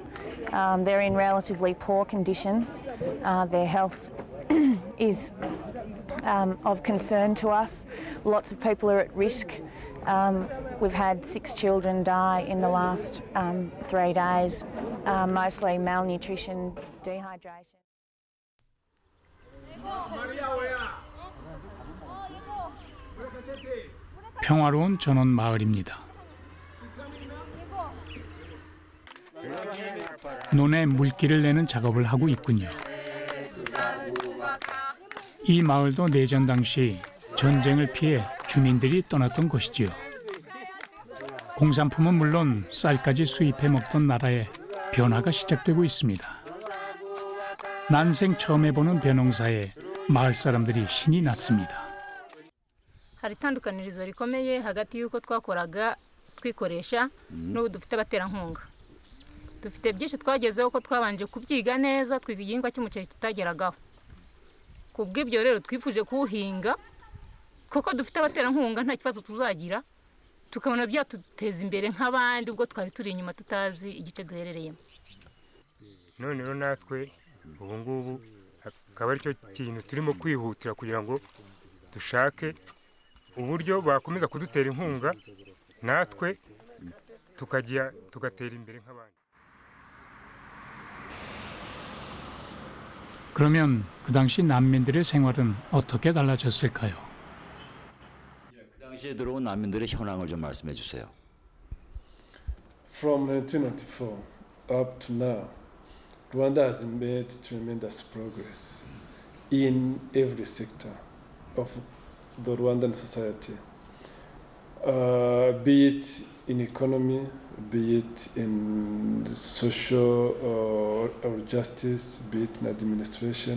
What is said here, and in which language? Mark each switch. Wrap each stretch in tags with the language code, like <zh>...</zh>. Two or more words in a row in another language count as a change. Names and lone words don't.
<en>They're in relatively poor condition. Their health is of concern to us. Lots of people are at risk. We've had 6 children die in the last 3 days, mostly malnutrition, dehydration.</en> <ko>평화로운 전원 마을입니다. 논에 물기를 내는 작업을 하고 있군요. 이 마을도 내전 당시 전쟁을 피해 주민들이 떠났던 곳이지요. 공산품은 물론 쌀까지 수입해 먹던 나라에 변화가 시작되고 있습니다. 난생 처음 해보는 벼농사에 마을 사람들이 신이 났습니다.</ko> <rw>hari itandukanirizo rikomeye hagati y'uko twakoraga twikoresha n'ubu dufite abaterankunga. Dufite byinshi twagezeho ko twabanje kubyiga neza, twiga igihingwa cy'umuceri tutageragaho. Kubw'ibyo rero twifuje kuwuhinga kuko dufite abaterankunga nta kibazo tuzagira, tukabona byatuteza imbere nk'abandi ubwo twari turi inyuma tutazi igice duherereyemo. None rero natwe ubu ngubu akaba ari cyo kintu turimo kwihutira kugira ngo dushake uburyo bakomeza kudutera inkunga natwe tugatera imbere nk'abandi.</rw> <ko>그러면 그 당시 난민들의 생활은 어떻게 달라졌을까요? 그 당시에 들어온 난민들의 현황을 좀 말씀해 주세요.</ko> <en>From 1994 up to now, Rwanda has made tremendous progress in every sector of the Rwandan society, be it in economy, be it in social or justice, be it in administration.</en>